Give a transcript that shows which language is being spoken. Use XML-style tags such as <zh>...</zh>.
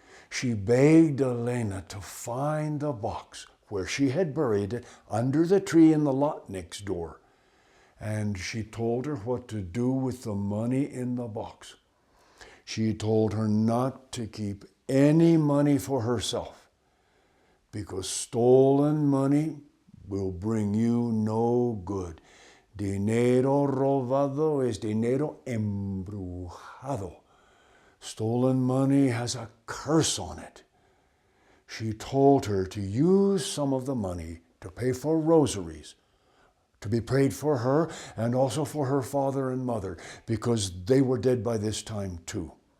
<en>She begged Elena to find the box where she had buried it under the tree in the lot next door. and she told her what to do with the money in the box. She told her not to keep any money for herself, because stolen money will bring you no good.</en> <es>Dinero robado es dinero embrujado.</es> <en>Stolen money has a curse on it. She told her to use some of the money to pay for rosaries, to be prayed for her and also for her father and mother, because they were dead by this time too.</en>